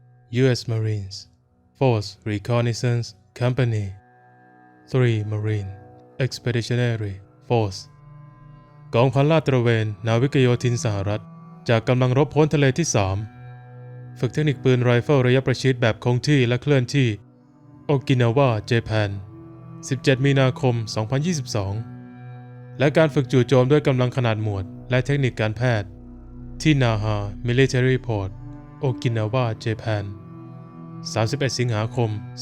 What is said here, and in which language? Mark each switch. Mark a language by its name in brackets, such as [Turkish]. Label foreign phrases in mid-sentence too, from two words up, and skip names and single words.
[English] U.S. Marines Force Reconnaissance Company 3. [Thai] Marine Expeditionary Force กองพันลาดตระเวนนาวิกโยธินสหรัฐจากกำลังรบพ้นทะเลที่ 3 ฝึกเทคนิคปืนไรเฟิลระยะประชิดแบบคงที่และเคลื่อนที่โอกินาวาเจแปน17 มีนาคม 2022 และการฝึกจู่โจมด้วยกำลังขนาดหมวดและเทคนิคการแพทย์ที่นาฮา Military Port โอกินาวาเจแปน31 สิงหาคม